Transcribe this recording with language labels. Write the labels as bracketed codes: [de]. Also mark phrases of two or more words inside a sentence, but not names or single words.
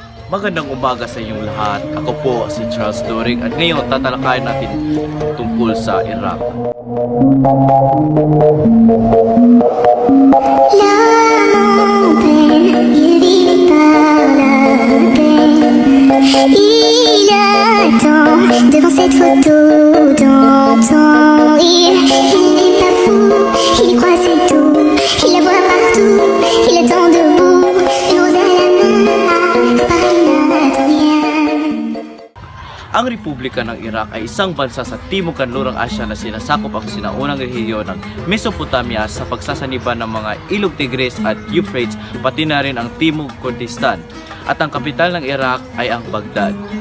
[tl] Magandang umaga sa inyong lahat. Ako po si Charles Doring at ngayon tatalakayin natin tungkol sa Iraq. [fr] Il attend devant cette photo d'antan. Il n'est pas fou, il y croit c'est tout. Il la voit partout, il attend debout. Une rose à la main, Paris n'attend rien. [tl] Ang Republika ng Iraq ay isang bansa sa Timog Kanlurang Asya na sinasakop ang sinaunang rehiyon ng Mesopotamia sa pagsasaniba ng mga Ilog Tigris at Euphrates, pati na rin ang Timog Kurdistan. At ang kapital ng Iraq ay ang Baghdad.